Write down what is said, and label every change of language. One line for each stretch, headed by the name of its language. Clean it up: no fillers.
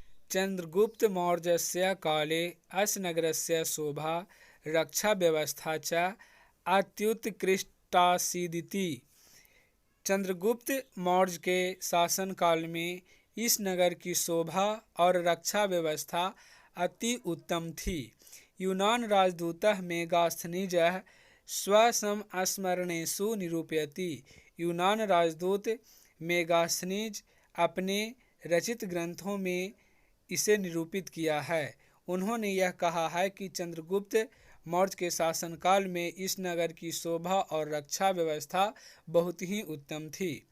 Sanskrit: चंद्रगुप्त मौर्यस्य काले अस्य नगरस्य शोभा रक्षा व्यवस्था च अत्युत्कृष्टासीदिति।
Hindi: चंद्रगुप्त मौर्य के शासनकाल में इस नगर की शोभा और रक्षा व्यवस्था अति उत्तम थी।
Sanskrit: यूनान राजदूतः मेगास्थनीजः स्वसंस्मरणेषु निरूपयति।
Hindi: यूनान राजदूत मेगास्थनीज अपने रचित ग्रंथों में इसे निरूपित किया है। उन्होंने यह कहा है कि चंद्रगुप्त मौर्य के शासनकाल में इस नगर की शोभा और रक्षा व्यवस्था बहुत ही उत्तम थी।